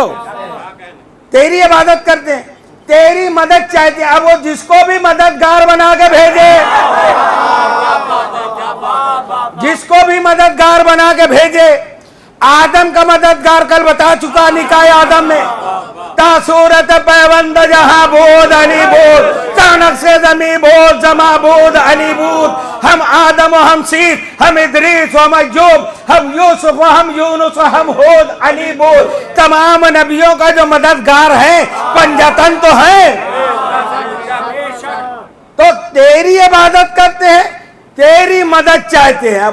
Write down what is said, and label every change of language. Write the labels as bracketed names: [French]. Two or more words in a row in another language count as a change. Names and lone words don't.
[Urdu] تیری عبادت کرتے ہیں، تیری مدد چاہتے ہیں. اب وہ جس کو بھی مددگار بنا کے بھیجے، جس کو بھی مددگار بنا کے بھیجے. آدم کا مددگار کل بتا چکا نکاح آدم میں. [Persian] تا صورت پیوند جہاں بود علی بود، تانک سے زمین بود زما بود علی بود. ہم آدم و ہم سیس، ہم ادریس و ہم ایوب، ہم یوسف و ہم یونس و ہم ہود علی بود. [Urdu] تمام نبیوں کا جو مددگار ہے پنجتن تو ہے. تو تیری عبادت کرتے ہیں، تیری مدد چاہتے ہیں.